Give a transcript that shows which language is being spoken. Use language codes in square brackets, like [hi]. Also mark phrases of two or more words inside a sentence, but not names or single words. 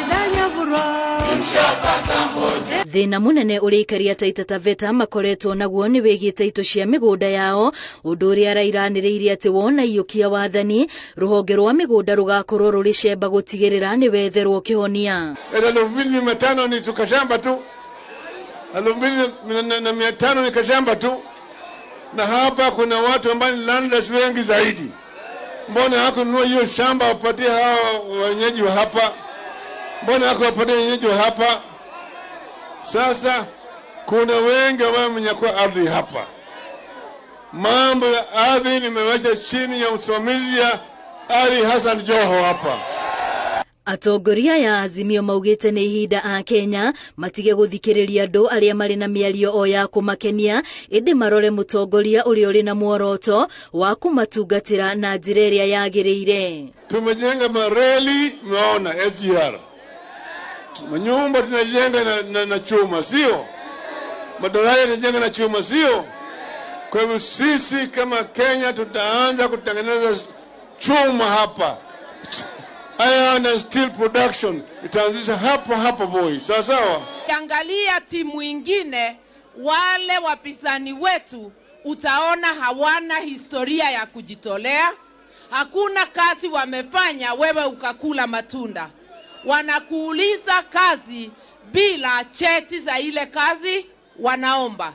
[ki] Thina munene urikaria Taita Taveta makoretwo naguo ni wigite ito cia migunda yao undu uria rairaniriirie ati wona iyukia wathani ruhonge rwa migunda rugakorwo ruri cemba gutigirira ni wetherwo kihonia. [sw] 2,500 ni tukashamba tu, 2,500 ni kashamba tu, na hapa kuna watu ambao ni landlords wengi zaidi. Mbona hakununua hiyo shamba wapatie hao wenyeji wa hapa? Mbona hakuwapatia wenyeji wa hapa? Sasa kuna wengi ambao wamenyakua ardhi hapa. Mambo ya ardhi nimewacha chini ya usimamizi ya Ali Hassan Joho hapa. [ki] Atongoria ya Azimio maugite ni ihinda a Kenya matige guthikiriria andu aria mari na miario o ya kumakenia indi marore mutongoria uri uri na muoroto wa kumatungatira na njira iria yagiriire. [sw] Tumejenga mareli, mnaona SGR. Manyumba tunajenga na chuma, sio? Madaraja tunajenga na chuma, sio? Kwa hivyo sisi kama Kenya tutaanza kutengeneza chuma hapa. [en] Iron and steel production [sw] itaanzisha hapa Voi. Sawa sawa. Kiangalia timu ingine, wale wapinzani wetu utaona hawana historia ya kujitolea. Hakuna kazi wamefanya wewe ukakula matunda. Wanakuuliza kazi bila cheti za ile kazi wanaomba.